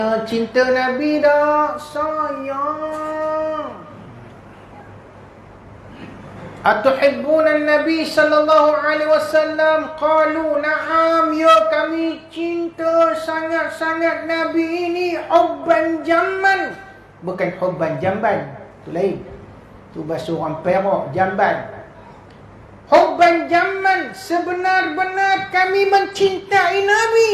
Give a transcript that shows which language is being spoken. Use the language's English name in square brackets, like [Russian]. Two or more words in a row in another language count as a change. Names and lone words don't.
[Malay] Cinta Nabi dah sayang. [Arabic] أتحبون النبي صلى الله عليه وسلم? قالوا نعم, [Malay] ya kami cinta sangat-sangat Nabi ini. [Arabic] حبا جما, [Malay] bukan hubban jamban, tu lain. Tu bahasa orang Perak, jamban. [Arabic] حبا جما, [Malay] sebenar-benar kami mencintai Nabi.